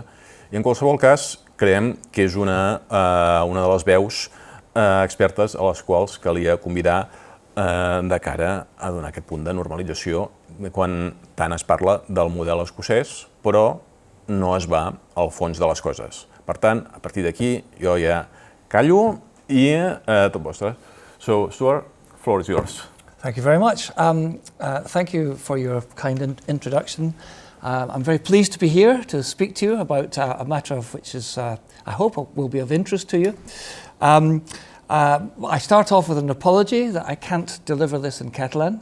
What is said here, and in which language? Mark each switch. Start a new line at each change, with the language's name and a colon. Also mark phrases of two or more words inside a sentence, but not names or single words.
Catalan: I en qualsevol cas, creiem que és una de les veus expertes a les quals calia convidar de cara a donar aquest punt de normalització quan tant es parla del model escocès, però no es va al fons de les coses. Per tant, a partir d'aquí, jo ja callo i tot vostre.
English: So, Stuart, the floor is yours. Thank you very much. Thank you for your kind introduction. I'm very pleased to be here to speak to you about a matter of which is, I hope, will be of interest to you. I start off with an apology that I can't deliver this in Catalan.